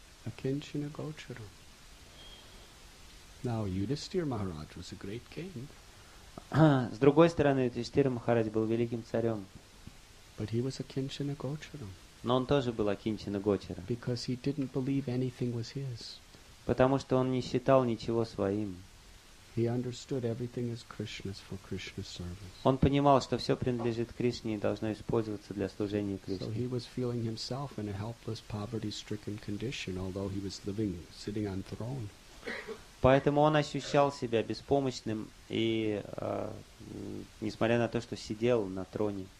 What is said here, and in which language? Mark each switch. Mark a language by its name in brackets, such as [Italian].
[Sanskrit] Akinchana Gocharam. [English] Now Yudhishthira Maharaj was a great king. [Russian] С другой стороны, Юдхиштира Махарадж был великим царем. [English] But he was Akinchana Gocharam. [Russian] Но он тоже был Акинчана Гочара. [English] Because he didn't believe anything was his. [Russian] Потому что он не считал ничего своим. [English] He understood everything is Krishna's for Krishna's service. [Russian] Он понимал, что все принадлежит Кришне и должно использоваться для служения [English] So [Russian] Кришне. [English] he was feeling himself in a helpless, poverty-stricken condition, although he was sitting on throne. [Russian] Поэтому он ощущал себя беспомощным, и несмотря на то, что сидел на троне.